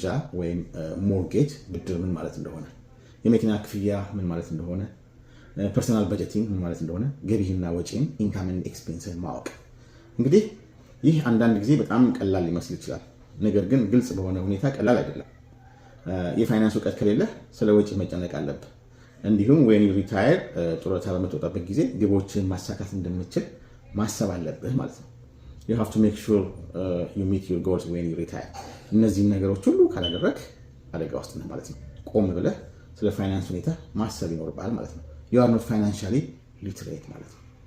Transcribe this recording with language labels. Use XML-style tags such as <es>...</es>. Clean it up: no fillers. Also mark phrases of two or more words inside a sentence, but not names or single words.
<am>ወይም ሞርጌጅ ብድር ምን ማለት እንደሆነ፣ የመኪና ክፍያ ምን ማለት እንደሆነ፣</am> <en>personal budgeting</en> <am>ምን ማለት እንደሆነ፣ ገቢህና ወጪን</am> <en>income and expensen</en> <am>ማወቅ። እንግዲህ ይህ አንዳንድ ጊዜ በጣም ቀላል ሊመስል ይችላል፣ ነገር ግን ግልጽ በሆነ ሁኔታ ቀላል አይደለም። የፋይናንስ እውቀት ከሌለህ ስለ ወጪ መጨነቅ አለብህ። እንዲሁም</am> <en>when you retire</en> <am>ጡረታ በምትወጣበት ጊዜ ግቦችን ማሳካት እንደምትችል ማሰብ አለብህ ማለት ነው።</am> <en>you have to make sure you meet your goals when you retire።</en> <am>እነዚህን ነገሮች ሁሉ ካላደረግ አደጋ ውስጥ ነህ ማለት ነው። ቆም ብለህ ስለ ፋይናንስ ሁኔታ ማሰብ ይኖርብሃል ማለት ነው።</am> <en>you are not financially literate</en> <am>ማለት ነው።</am>